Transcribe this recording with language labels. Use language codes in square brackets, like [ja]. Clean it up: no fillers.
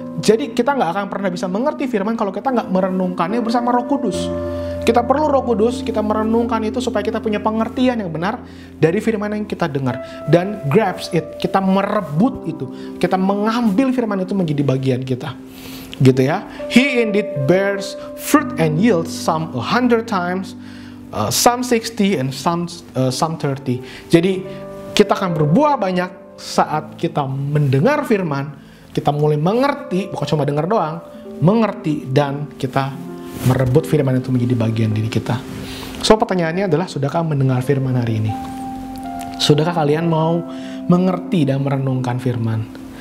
[id] Jadi kita nggak akan pernah bisa mengerti firman kalau kita nggak merenungkannya bersama Roh Kudus. Kita perlu Roh Kudus, kita merenungkan itu supaya kita punya pengertian yang benar dari firman yang kita dengar. Dan [en] grabs it, [id] kita merebut itu. Kita mengambil firman itu menjadi bagian kita. Gitu ya. [en] He indeed bears fruit and yields some 100 times, some 60 and some 30. [id] Jadi kita akan berbuah banyak saat kita mendengar firman, kita mulai mengerti, bukan cuma dengar doang, mengerti, dan kita merebut firman itu menjadi bagian diri kita. So pertanyaannya adalah, sudahkah mendengar firman hari ini? Sudahkah kalian mau mengerti dan merenungkan firman?